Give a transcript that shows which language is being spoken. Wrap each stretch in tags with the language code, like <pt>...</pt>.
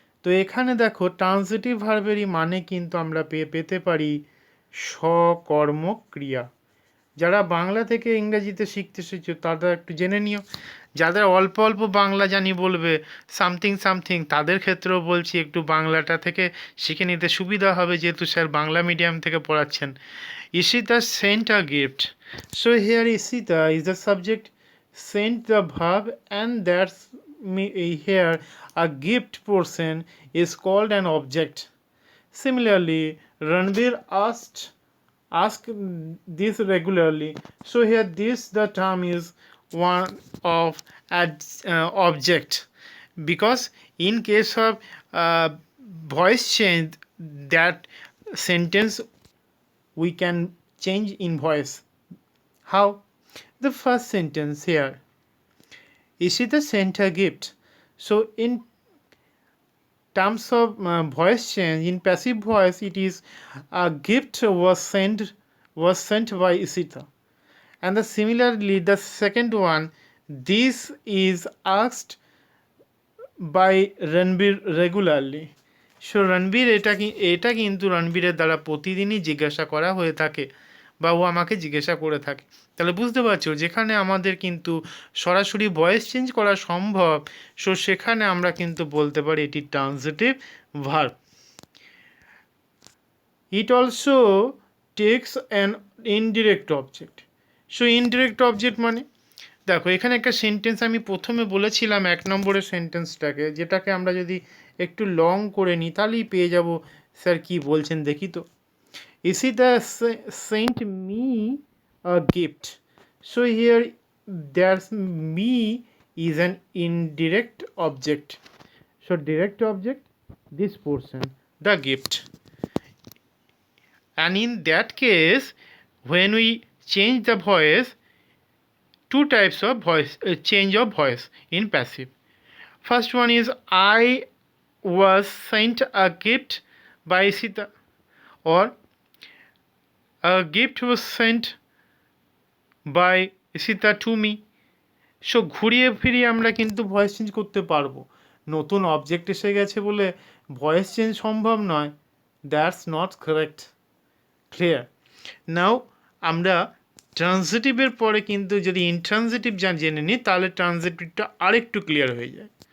<bn>তো এখানে দেখো ট্রান্সিটিভ ভার্বেরই মানে কিন্তু আমরা পেতে পারি সকর্ম ক্রিয়া। যারা বাংলা থেকে ইংরেজিতে শিখতে এসেছো তারা একটু জেনে নিও, যাদের অল্প অল্প বাংলা জানি বলবে সামথিং সামথিং, তাদের ক্ষেত্রেও বলছি একটু বাংলাটা থেকে শিখে নিতে সুবিধা হবে, যেহেতু স্যার বাংলা মিডিয়াম থেকে পড়াচ্ছেন।</bn> <en>Ishita sent a gift. So here Ishita is the subject, sent the verb, and that's here a gift portion is called an object. Similarly, Ranveer ask this regularly. So here this the term is one of object, because in case of voice change, that sentence we can change in voice. How? The first sentence here, Ishita sent a gift. So in terms of voice change, in passive voice it is a gift was sent by Ishita. And similarly the second one, this is asked by Ranbir regularly.</en> <bn>So Ranbir এটা কিন্তু রণবীরের দ্বারা প্রতিদিনই জিজ্ঞাসা করা হয়ে থাকে, বা ও আমাকে জিজ্ঞাসা করে থাকে। তাহলে বুঝতে পারছো, যেখানে আমাদের কিন্তু সরাসরি ভয়েস চেঞ্জ করা সম্ভব, সো সেখানে আমরা কিন্তু বলতে পারি এটি transitive verb.</bn> <en>It also takes an indirect object.</en> <bn>So indirect object মানে দেখো এখানে একটা সেন্টেন্স আমি প্রথমে বলেছিলাম, 1 নম্বরের সেন্টেন্সটাকে, যেটাকে আমরা যদি একটু লং করে নিই, তাহলেই পেয়ে যাব স্যার কি বলছেন দেখি তো।</bn> <en>Isita sent me a gift. So here there's me is an indirect object. So direct object, this portion, the gift. And in that case, when we change the voice, two types of voice change of voice in passive. First one is I was sent a gift by Sita, or a gift was sent by Sita to me.</en> <bn>So ঘুরিয়ে ফিরিয়ে আমরা কিন্তু voice change করতে পারবো। নতুন object এসে গেছে বলে ভয়েস চেঞ্জ সম্ভব নয়,</bn> <en>That's not correct.</en> <bn>ক্লিয়ার? নাও আমরা ট্রানজিটিভের পরে কিন্তু যদি ইনট্রানজিটিভ জেনে নিই, তাহলে ট্রানজিটিভটা আরেকটু ক্লিয়ার হয়ে যায়।</bn>